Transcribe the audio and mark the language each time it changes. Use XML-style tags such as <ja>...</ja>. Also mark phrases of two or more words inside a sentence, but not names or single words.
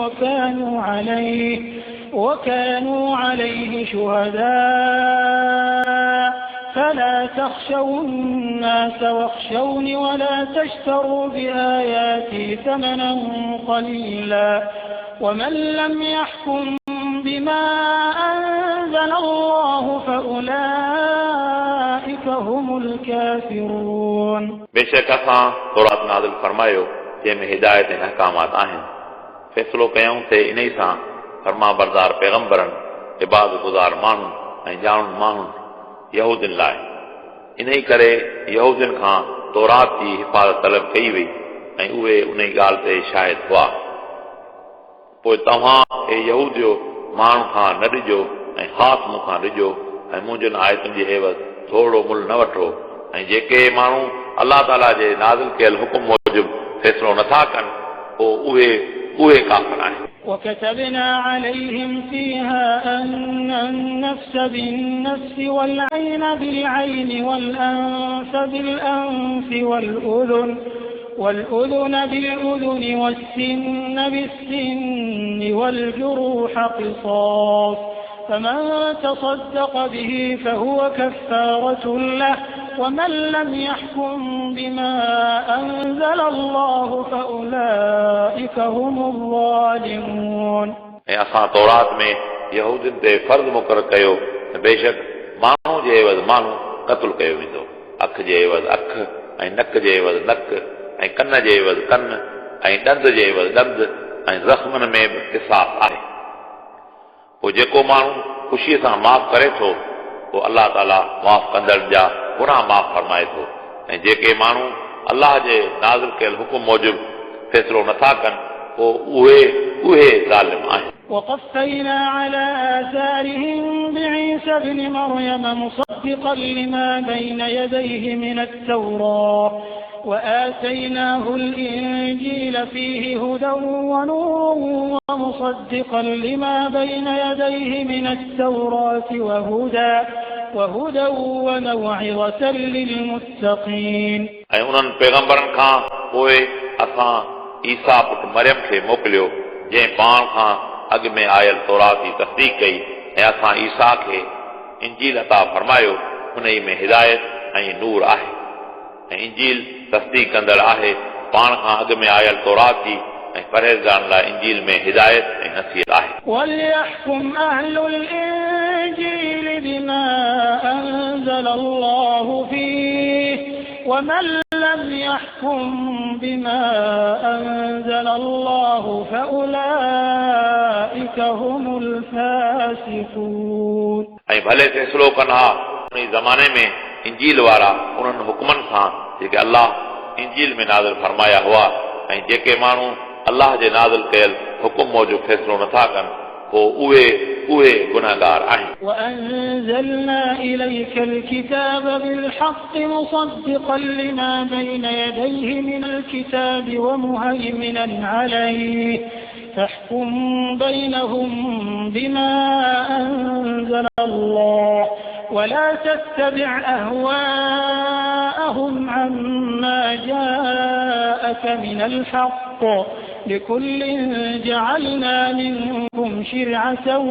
<ar>وكانوا عليه شهداء فلا تخشوا الناس واخشوني ولا تشتروا بآياتي ثمنا قليلا ومن لم يحكم بما أنزل الله فأولئك هم الكافرون।</ar> <sd>बेशक असां तौरात नाज़िल फरमायो जंहिंमें हिदायत ऐं अहकामात आहिनि। फ़ैसिलो कयूं ते इन ई सां फरमा बरदार पैगंबरनि इबादत गुज़ार माण्हुनि ऐं ॼाणुनि माण्हुनि यहूदियुनि लाइ। इन ई करे यहूदियुनि खां तौरात जी हिफ़ाज़त तलब कई वई ऐं उहे उन ई ॻाल्हि ते शाहिद हुआ। पोइ तव्हां यहूदियो माण्हू खां न ॾिजो ऐं ख़ासि मूंखां ॾिजो ऐं मुंहिंजनि आयतुनि जी एवज़ थोरो मुल्ह न वठो ऐं जेके माण्हू अल्लाह ताला जे नाज़िल कयल हुकुम मूजिबि फ़ैसिलो नथा कनि पोइ उहे काफ़िर आहिनि।</sd> <ar>وكتبنا عليهم فيها أن النفس بالنفس والعين بالعين والأنف بالأنف والأذن بالأذن والسن بالسن والجروح قصاص فمن تصدق به فهو كفارة له ومن لم يحكم بما أنزل الله فأولئك هم الظالمون।</ar> <sd>ऐं असां तौरात में यहूदियुनि ते फ़र्ज़ मुक़ररु कयो त बेशक माण्हू जे एवज़ माण्हू क़त्ल कयो वेंदो। अख जे एवज़ अख ऐं नक जे एवज़ नक ऐं कन जे एवज़ कन ऐं ॾंद जे एवज़ ॾंद ऐं ज़ख़्मनि में बि क़िसास आहे। पोइ जेको माण्हू ख़ुशीअ सां माफ़ करे थो पोइ अल्लाह ताला माफ़ कंदड़ जा गुनाह माफ़ फरमाए थो ऐं जेके माण्हू अल्लाह जे नाज़िल कयल हुकुम मूजिबि फ़ैसिलो नथा कनि पोइ उहे ज़ालिम आहिनि।</sd> <ar>وقفينا على آثارهم بعيسى ابن مريم مصدقا لما بين يديه من التوراة وآتيناه الإنجيل فيه هدى ونور ومصدقا لما بين يديه من التوراة وهدى وموعظة للمتقين.</ar> <sd>ऐं उन्हनि पैगंबरनि खां पोइ असां ईसा पुट मरियम खे मोकिलियो जंहिं पाण खां अॻु में आयल तौरात जी तस्दीक कई ऐं असां ईसा खे इंजील अता फरमायो उन में हिदायत ऐं नूर आहे ऐं इंजील तस्दीक कंदड़ आहे पाण खां अॻु में आयल तौरात जी ऐं परहेज़गारनि लाइ इंजील में हिदायत ऐं नसीहत आहे.</sd> <ar>وَلْيَحْكُمْ أَهْلُ الْإِنجِيلِ بِمَا أَنزَلَ اللَّهُ فِيهِ وَمَنْ لَمْ يَحْكُمْ بِمَا أَنزَلَ اللَّهُ فَأُولَئِكَ هُمُ الْفَاسِقُونَ.</ar> <sd>ऐं भले फ़ैसिलो कनि हा उन ज़माने में इंजील वारा उन्हनि हुकुमनि सां जेके अल्लाह इंजील में नाज़िल फरमाया हुआ ऐं जेके माण्हू अल्लाह जे नाज़िल कयल हुकुम मूजिब फ़ैसिलो नथा कनि पोइ उहे गुनाहगार आहिनि.</sd> <ar>وَأَنزَلْنَا إِلَيْكَ الْكِتَابَ بِالْحَقِّ مُصَدِّقًا لِمَا بَيْنَ يَدَيْهِ مِنَ الْكِتَابِ وَمُهَيْمِنًا عَلَيْهِ فاحكم بينهم بما أنزل الله ولا تتبع أهواءهم عما جاءك من الحق لكل جعلنا منكم شرعة</ar>